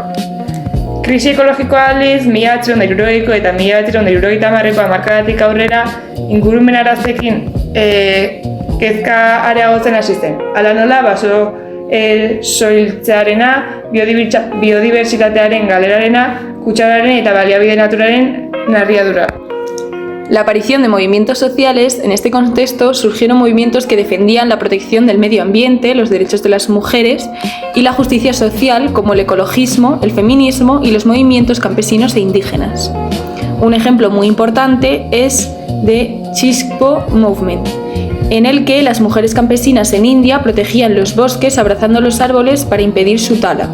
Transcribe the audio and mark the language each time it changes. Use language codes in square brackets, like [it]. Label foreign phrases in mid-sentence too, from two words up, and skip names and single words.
[eu] Krisi ekologikoa aldiz, 1960ko eta 1970ko hamarkadatik aurrera ingurumen arazekin kezka areagotzen hasi zen. Hala nola, baso soiltzearena, biodibertsitatearen galerarena, kutsaduraren eta baliabide naturalen narriadura. [es] La aparición de movimientos sociales, en este contexto surgieron movimientos que defendían la protección del medio ambiente, los derechos de las mujeres y la justicia social, como el ecologismo, el feminismo y los movimientos campesinos e indígenas. Un ejemplo muy importante es The Chishpo Movement, en el que las mujeres campesinas en India protegían los bosques abrazando los árboles para impedir su tala.